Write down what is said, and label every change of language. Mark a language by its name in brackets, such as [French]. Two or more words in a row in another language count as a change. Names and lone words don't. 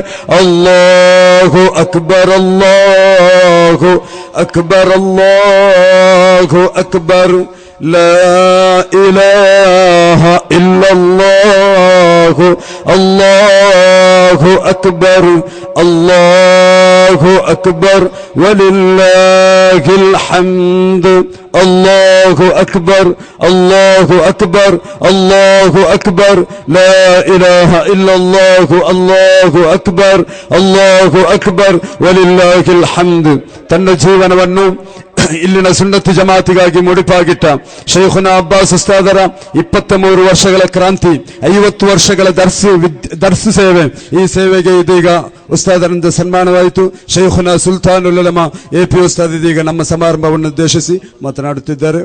[Arabic] الله أكبر، الله أكبر، الله أكبر، لا إله إلا الله، الله أكبر، الله أكبر، ولله الحمد. الله أكبر، الله أكبر، الله أكبر، لا إله إلا الله، الله أكبر، الله أكبر، ولله الحمد. [Kannada] ತನ್ನ ಜೀವನವನ್ನು ಇಲ್ಲಿನ ಸುನ್ನತ್ ಜಮಾತಿಗಾಗಿ ಮುಡಿಪಾಗಿಟ್ಟ ಶೈಖುನಾ ಅಬ್ಬಾಸ್ ಉಸ್ತಾದರ 23 ವರ್ಷಗಳ ಕ್ರಾಂತಿ, 50 ವರ್ಷಗಳ ದರ್ಸ್ ಸೇವೆ, ಈ ಸೇವೆಗೆ ಇದೀಗ ಉಸ್ತಾದರಿಂದ ಸನ್ಮಾನವಾಯಿತು. ಶೈಖುನಾ ಸುಲ್ತಾನುಲ್ ಉಲಮಾ AP ಉಸ್ತಾದ್ ಇದೀಗ ನಮ್ಮ ಸಮಾರಂಭವನ್ನು ಉದ್ದೇಶಿಸಿ ಮಾತನಾಡುತ್ತಿದ್ದಾರೆ.